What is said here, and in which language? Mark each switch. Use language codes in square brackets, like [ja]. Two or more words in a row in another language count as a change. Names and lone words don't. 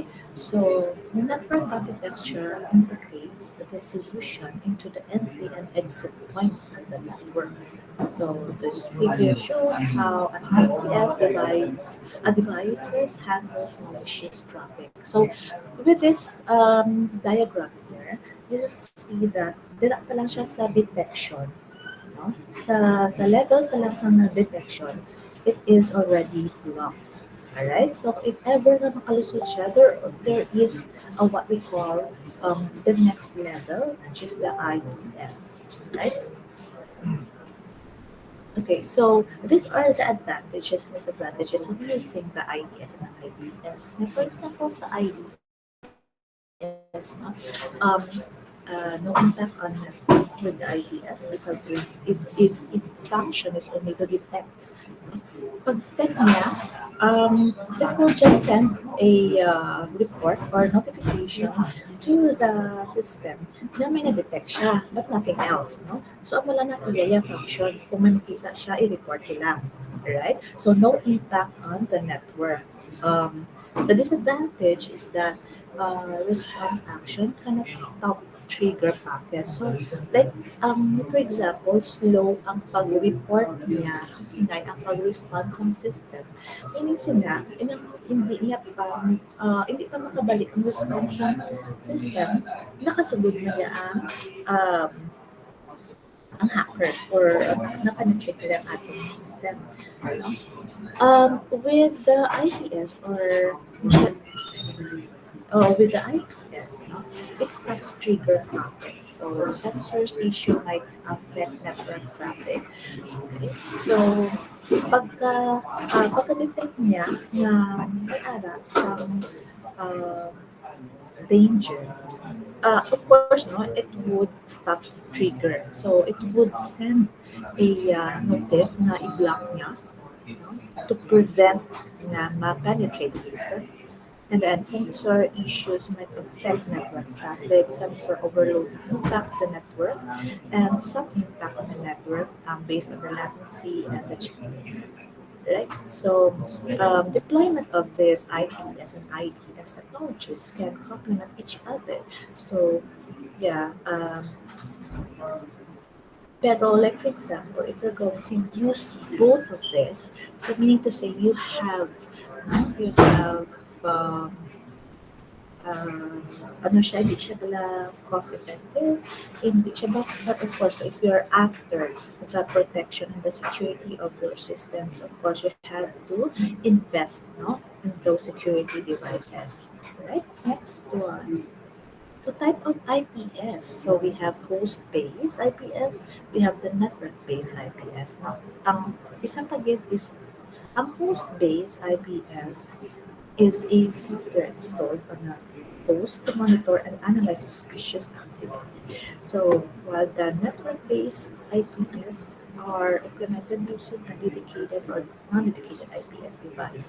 [en] So the network architecture integrates the solution into the entry and exit points of the network. So this figure shows how an IPS devices handles malicious traffic. So with this diagram here, you can see that [hil] dira pa lang siya sa [en] detection. No? [hil] Sa level pa lang sa detection, [en] it is already blocked. Alright, so if ever [hil] na makalusot siya, [en] there is what we call the next level, which is the IPS. Right? Okay, so these are the advantages and disadvantages of using the IDS and the IPS. Now, for example, sa IDS, no impact on with the IDS because its function is only to detect. [hil] Pag-detect niya, [en] it will just send a report or notification to the system [hil] na may na-detect siya, [en] but nothing else, no? So, [hil] ang wala na iya function, kung may makita siya, i-report niya lang. [en] Alright? So, no impact on the network. The disadvantage is that response action cannot stop trigger packets. So, like, for example, slow [hil] ang pag-report niya, ingay ang pag-respond sa system. Meaning sila, hindi pa makabalik ang response sa system, nakasugod na niya um, ang hacker or na-penetrate nila ang ating system. [en] No? With the IPS or with the IPS, no, it stops trigger packets. So sensors issue might affect network traffic. Okay? So [hil] pagka-detect niya na may ara sa [en] uh, danger, of course, no, it would stop trigger. So it would send a notif [hil] na i-block niya, [en] no, to prevent [hil] nga ma-penetrate [en] the system. And then sensor issues might affect network traffic. Sensor overload impacts the network, and some impacts the network based on the latency and the chain. Right? So, deployment of this IPS and IDS technologies can complement each other. So, yeah. Pero like for example, if you're going to use both of this, so meaning to say you have um, [tl] ano siya, hindi siya pala [en] cost effective, [tl] hindi siya [en] but of course, if you're after the protection and the security of your systems, of course, you have to invest, no, in those security devices. Right? Next one. So type of IPS. So we have host-based IPS, we have the network-based IPS. Now, [hil] ang isang tagit [en] is ang host-based IPS is a software installed on a host to monitor and analyze suspicious activity. So while the network-based IPS are implemented using a dedicated or non-dedicated IPS device.